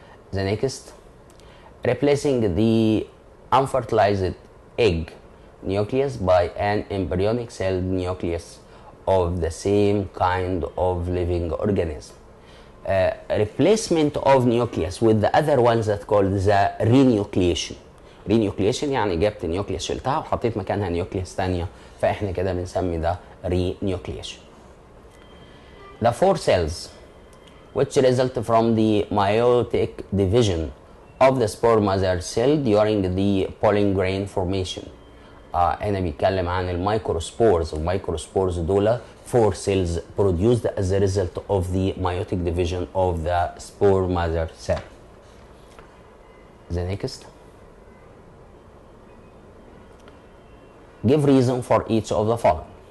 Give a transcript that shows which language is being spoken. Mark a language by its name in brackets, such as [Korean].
[English] The next, replacing the unfertilized egg nucleus by an embryonic cell nucleus of the same kind of living organism. Replacement of nucleus with the other ones that called the renucleation. [Arabic] renucleation يعني جبت نيوكليس شلتها وحطيت مكانها نيوكليس ثانيه، فاحنا كده بنسمي ده renucleation. [English] The four cells which result from the meiotic division of the spore mother cell during the pollen grain formation. [Arabic] هنا بيتكلم عن الميكروسبورز. الميكروسبورز دول [English] 4 cells produced as a result of the meiotic division of the spore mother cell. The next, give reason for each of the following.